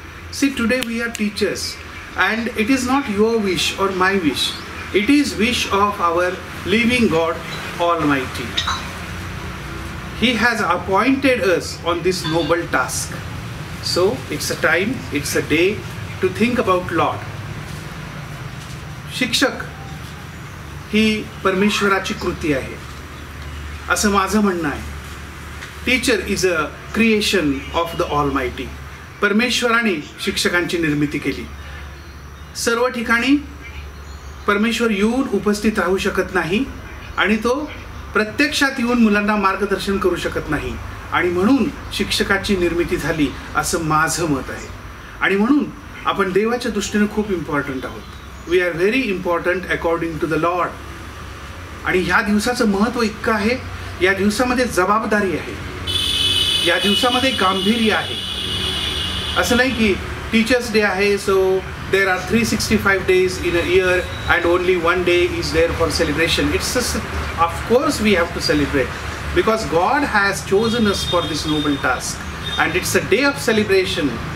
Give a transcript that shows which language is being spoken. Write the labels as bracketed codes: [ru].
[en] See, today we are teachers and it is not your wish or my wish. It is wish of our living God Almighty. He has appointed us on this noble task. So it's a time, it's a day to think about Lord. [mr] शिक्षक ही परमेश्वराची कृती आहे असं माझं म्हणणं आहे. [en] Teacher is a creation of the almighty. [mr] परमेश्वराने शिक्षकांची निर्मिती केली. सर्व ठिकाणी परमेश्वर येऊन उपस्थित राहू शकत नाही आणि तो प्रत्यक्षात येऊन मुलांना मार्गदर्शन करू शकत नाही आणि म्हणून शिक्षकाची निर्मिती झाली असं माझं मत आहे. आणि म्हणून आपण देवाच्या दृष्टीने खूप इम्पॉर्टंट आहोत. [en] We are very important according to the lord. [mr] आणि ह्या दिवसाचं महत्त्व इतकं आहे. या दिवसामध्ये जबाबदारी आहे, या दिवसामध्ये गांभीर्य आहे. असं नाही की टीचर्स डे आहे [en] So there are 365 days in a year and only one day is there for celebration. Of course we have to celebrate because God has chosen us for this noble task and it's a day of celebration.